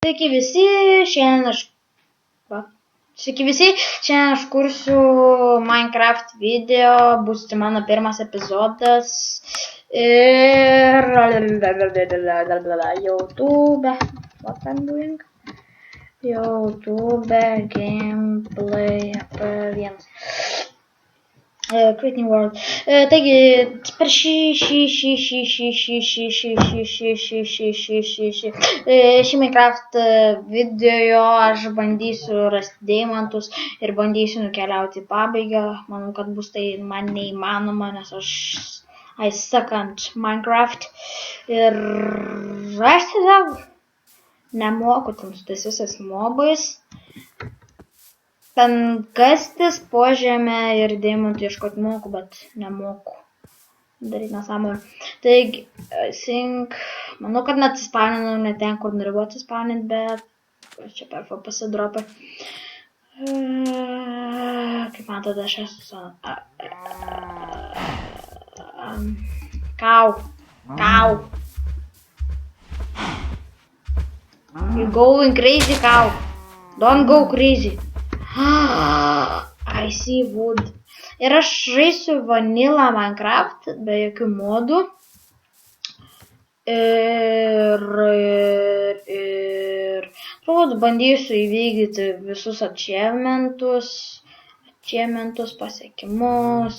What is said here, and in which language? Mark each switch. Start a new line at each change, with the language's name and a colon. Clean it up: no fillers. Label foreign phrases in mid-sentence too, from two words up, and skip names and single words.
Lithuanian: Sveiki visi, šiandien aš kursiu Minecraft video, bus tai mano pirmas epizodas ir YouTube,
English: what I'm doing? YouTube gameplay apie 1. Creating World.
Lithuanian: Taigi, per šį Minecraft video aš bandysiu rasti deimantus ir bandysiu nukeliauti į pabaigą. Manau, kad bus tai man neįmanoma, nes
English: I suck at Minecraft.
Lithuanian: Ir aš tiesiog nemoku ten su tais visais mobais. Ten kastis po žemę ir deimantų ieškoti moku, bet nemoku daryti nesąmonę. Taigi, manau, kad neatsispauninau ne ten, kur norėjau atsispauninti, bet čia per pasidropą. Kaip matote, aš esu cow.
English: You're going crazy, cow. Don't go crazy. I see wood.
Lithuanian: Ir aš žaisiu vanilla Minecraft be jokių modų. Ir turbūt bandysiu įvykdyti visus achievementus, pasiekimus.